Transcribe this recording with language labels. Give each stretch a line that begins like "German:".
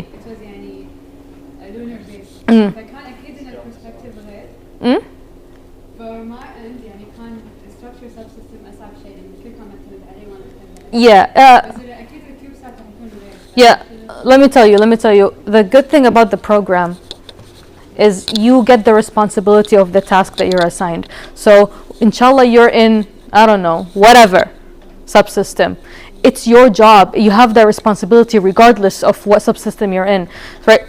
English: It was يعني lunar based.
Arabic: فكان أكيد إن البرسبكتيف غير.
English: For my end
Arabic: يعني كان structure subsystem أصعب شيء لأن كل كان معتمد عليه وأنا أعتمد عليه.
English: Yeah.
Arabic: بس أكيد الCubeSat راح يكون غير.
English: Yeah. Let me tell you. The good thing about the program is you get the responsibility of the task that you're assigned. So inshallah you're in, I don't know, whatever subsystem. It's your job. You have that responsibility regardless of what subsystem you're in. Right?